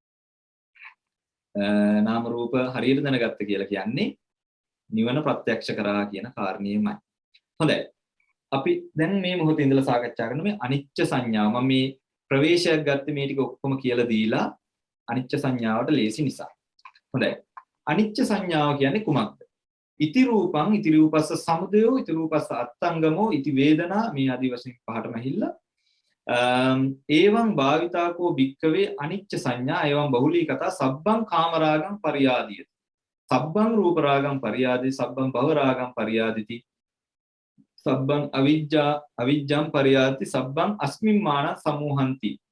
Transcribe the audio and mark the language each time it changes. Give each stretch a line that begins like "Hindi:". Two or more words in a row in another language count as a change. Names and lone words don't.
Sinhala: නාම රූප හරියට දැනගත්ත කියලා කියන්නේ නිවන ප්‍රත්‍යක්ෂ කරා කියන කාරණේමයි. හොඳයි. අපි දැන් මේ මොහොතේ ඉඳලා සාකච්ඡා කරන මේ අනිච්ච සංඥාව. මම මේ ප්‍රවේශයක් ගත්තේ මේ ටික ඔක්කොම කියලා දීලා අනිච්ච සංඥාවට ලේසි නිසා. හොඳයි. අනිච්ච සංඥාව කියන්නේ කුමක්ද?
Pali: ඉති රූපං ඉති රූපස්ස සමුදයෝ ඉති රූපස්ස අත්තංගමෝ ඉති වේදනා
Sinhala: මේ ආදි වශයෙන් පහටම ඇහිල්ලා
Pali: ඒවං භාවිතාකෝ භික්කවේ අනිච්ච සංඥා ඒවං බහුලී කතා සබ්බං කාමරාගං පරියාදියති. සබ්බං රූප රාගං පරියාදි සබ්බං භව රාගං පරියාදිති සබ්බං අවිජ්ජං පරියාති සබ්බං අස්මින්මාන සමූහන්ති.